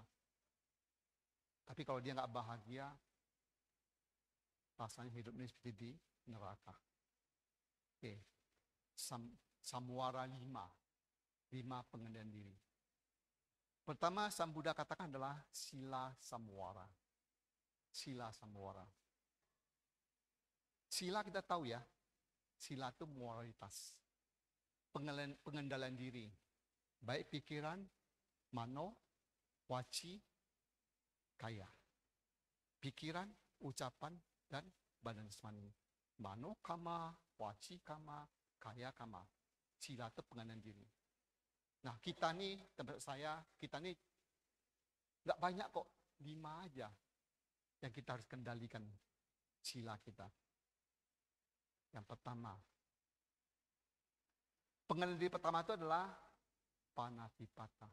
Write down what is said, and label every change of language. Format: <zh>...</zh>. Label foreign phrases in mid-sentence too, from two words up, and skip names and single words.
<id>Tapi kalau dia nggak bahagia, rasanya hidupnya seperti di neraka. Oke, samwara 5 pengendalian diri. Pertama, Sang Buddha katakan adalah</id> <pi>sila samwara. Sila samwara.</pi> <id>Sila kita tahu ya, sila itu moralitas. Pengendalian diri. Baik pikiran,</id> <pi>mano, waci, kaya.</pi> <id>Pikiran, ucapan, dan badan jasmani.</id> <pi>Mano kama, waci kama, kaya kama.</pi> <id>Sila itu pengendalian diri. Nah kita nih, tempat saya, kita nih nggak banyak kok, 5 aja yang kita harus kendalikan sila kita. Yang pertama. Pengendali diri pertama itu adalah panatipata.</id>